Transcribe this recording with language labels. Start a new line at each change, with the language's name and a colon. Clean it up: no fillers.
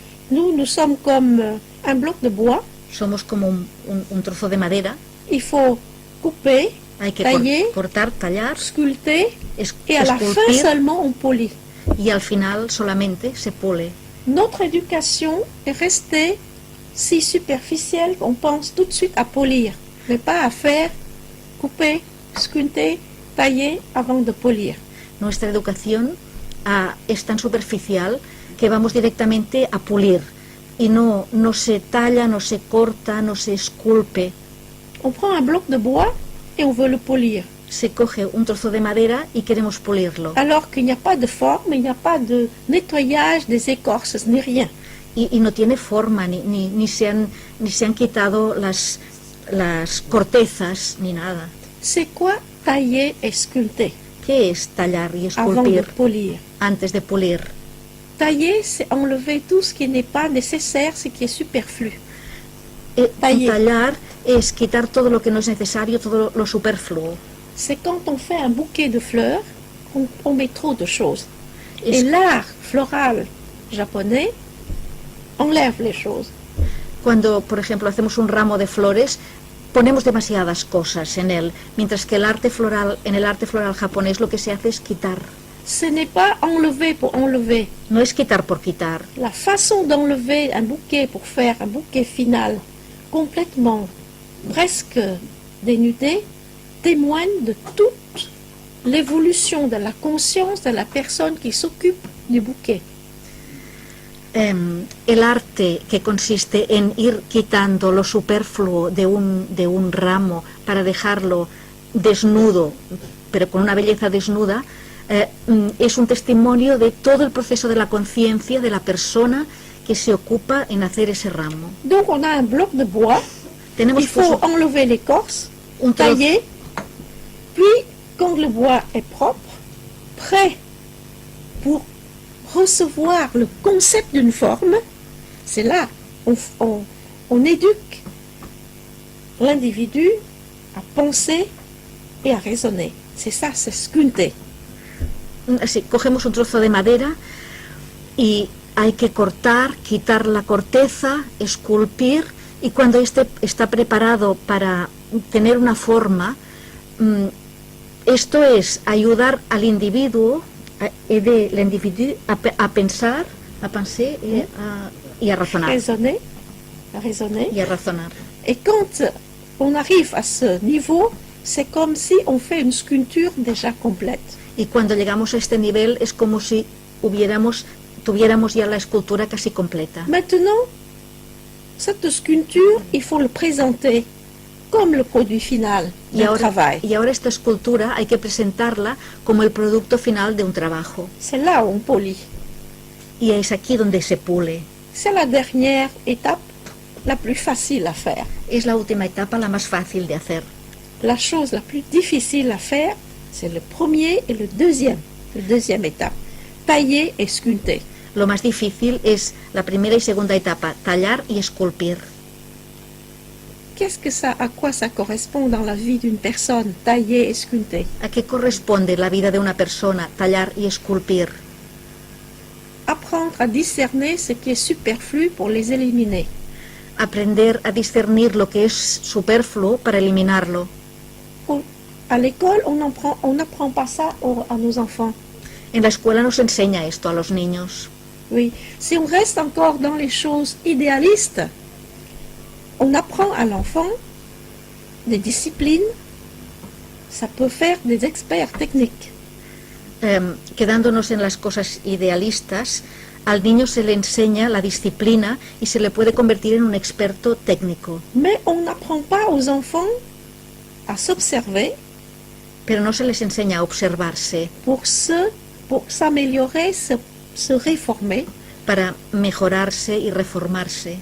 French: Nous sommes comme un bloc de bois.
Spanish: Somos como un trozo de madera.
French: Il faut couper,
Spanish: Hay que
French: tailler,
Spanish: cortar, tallar,
French: sculpter, et à la fin
Spanish: esculpir,
French: seulement on polit.
Spanish: y al final solamente se pule.
French: Notre éducation est restée si superficielle qu'on pense tout de suite à polir, mais pas à faire couper, sculpter, tailler avant de polir.
Spanish: Nuestra educación es tan superficial que vamos directamente a pulir y no se talla, no se corta, no se esculpe.
French: On prend un bloc de bois et on veut le polir.
Spanish: Se coge un trozo de madera y queremos pulirlo.
French: Alors qu'il n'y a pas de forme, il n'y a pas de nettoyage des écorces, ni rien.
Spanish: Y no tiene forma, ni se han quitado las cortezas, ni nada.
French: C'est quoi tailler et sculpter
Spanish: ¿Qué es tallar y
French: avant de
Spanish: esculpir
French: polir?
Spanish: antes de pulir?
French: Tailler, c'est enlever tout ce qui n'est pas nécessaire, ce qui est superflu.
Spanish: Taller. Tallar es quitar todo lo que no es necesario, todo lo superfluo.
French: C'est quand on fait un bouquet de fleurs, on met trop de choses. Et l'art floral japonais enlève les choses.
Spanish: Cuando, por ejemplo, hacemos un ramo de flores, ponemos demasiadas cosas en él, mientras que en el arte floral japonés lo que se hace es quitar.
French: Ce n'est pas enlever pour enlever.
Spanish: No es quitar por quitar.
French: La façon d'enlever un bouquet pour faire un bouquet final complètement, presque dénudé, témoigne de toute l'évolution de la conscience de la personne qui s'occupe du bouquet.
Spanish: El arte que consiste en ir quitando lo superfluo de un ramo para dejarlo desnudo, pero con una belleza desnuda, es un testimonio de todo el proceso de la conciencia de la persona que se ocupa en hacer ese ramo.
French: Donc on a un bloc de bois,
Spanish: Tenemos
French: il faut enlever l'écorce,
Spanish: un
French: tailler, puis quand le bois est propre, prêt pour recevoir le concept d'une forme, c'est là on éduque l'individu à penser et à raisonner. C'est ça, c'est sculpter.
Spanish: Así, cogemos un trozo de madera y hay que cortar, quitar la corteza, esculpir, y cuando este está preparado para tener una forma, esto es ayudar al individuo,
French: aider l'individu
Spanish: a pensar,
French: a penser
Spanish: y a razonar.
French: Raisonner.
Spanish: Y a razonar.
French: Et quand on arrive à ce niveau, c'est comme si on fait une sculpture déjà complète.
Spanish: Y cuando llegamos a este nivel es como si tuviéramos ya la escultura casi completa.
French: Maintenant, cette sculpture, il faut le présenter comme le produit final d'un travail.
Spanish: Y ahora esta escultura hay que presentarla como el producto final de un trabajo.
French: C'est là où on polit.
Spanish: Y es aquí donde se pule.
French: C'est la dernière étape, la plus facile à faire.
Spanish: Es la última etapa, la más fácil de hacer.
French: La chose la plus difficile à faire, c'est le premier et le deuxième étape. Tailler et sculpter.
Spanish: Lo más difícil es la primera y segunda etapa, tallar y esculpir.
French: À quoi ça correspond dans la vie d'une personne, tailler et sculpter?
Spanish: ¿A qué corresponde la vida de una persona, tallar y esculpir?
French: Apprendre à discerner ce qui est superflu pour les éliminer.
Spanish: Aprender a discernir lo que es superfluo para eliminarlo.
French: À l'école, on n'apprend pas ça à nos enfants.
Spanish: En la escuela no se enseña esto a los niños.
French: Oui, si on reste encore dans les choses idéalistes, on apprend à l'enfant des disciplines, ça peut faire des experts techniques.
Spanish: Quedándonos en las cosas idealistas, al niño se le enseña la disciplina y se le puede convertir en un experto técnico.
French: Mais on n'apprend pas aux enfants à s'observer.
Spanish: Pero no se les enseña a observarse.
French: Pour s'améliorer, se réformer.
Spanish: Para mejorarse y reformarse.